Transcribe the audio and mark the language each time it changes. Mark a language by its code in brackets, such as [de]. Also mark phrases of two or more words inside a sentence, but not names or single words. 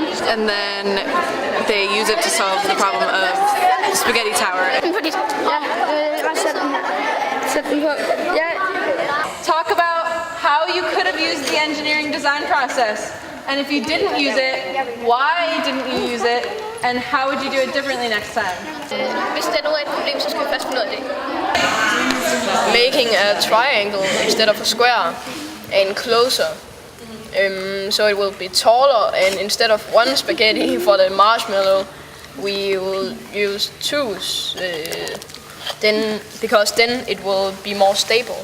[en] And then they use it to solve the problem of spaghetti tower. Talk about how you could have used the engineering design process. And if you didn't use it, why didn't you use it? And how would you do it differently next time? [da] Hvis der nu er et problem, så skal vi først finde ud af det. [en] Making a triangle instead of a square and closer. So it will be taller, and instead of one spaghetti for the marshmallow, we will use two. Because then it will be more stable.